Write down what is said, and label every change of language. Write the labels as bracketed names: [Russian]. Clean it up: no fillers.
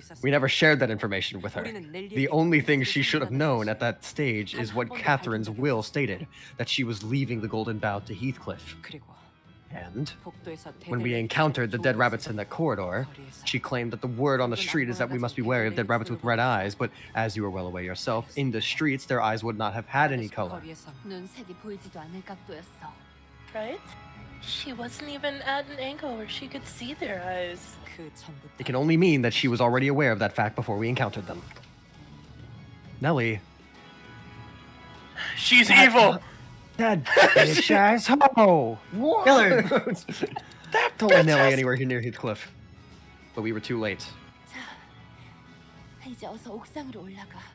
[English] We never shared that information with her. The only thing she should have known at that stage is what Catherine's will stated, that she was leaving the Golden Bough to Heathcliff. And when we encountered the dead rabbits in that corridor, she claimed that the word on the street is that we must be wary of dead rabbits with red eyes, but as you are well aware yourself, in the streets their eyes would not have had any color. [Korean] 눈색이 보이지도 않을 각도였어. [English] Right? She wasn't even at an angle where she could see their eyes. It can only mean that she was already aware of that fact before we encountered them. Nelly. She's evil. That bitch asshole! What? Killer. Don't let Nelly anywhere near Heathcliff. But we were too late. [Korean] 자, 이제 어서 옥상으로 올라가.